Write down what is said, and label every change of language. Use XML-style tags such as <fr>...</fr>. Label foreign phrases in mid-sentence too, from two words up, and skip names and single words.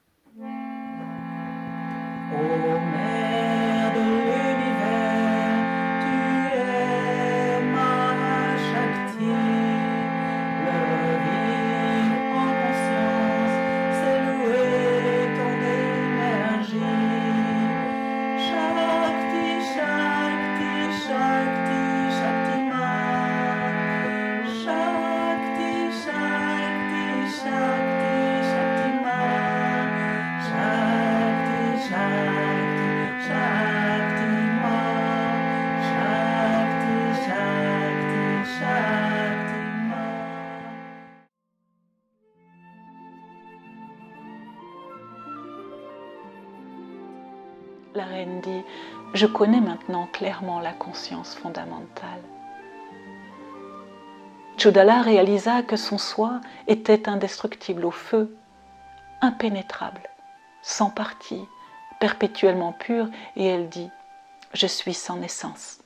<fr>Ô mère de l'univers, tu es Mahashakti, le vivre en conscience, c'est louer ton énergie.</fr> <sa>शक्ति, शक्ति, शक्ति, शक्तिमान्. शक्ति, शक्ति, शक्ति, शक्तिमान्. शक्ति, शक्ति, शक्तिमान्. शक्ति, शक्ति, शक्तिमान्.</sa> <fr>La reine dit, je connais maintenant clairement la conscience fondamentale. Chodala réalisa que son soi était indestructible au feu, impénétrable, sans partie, perpétuellement pure, et elle dit, je suis sans naissance.</fr>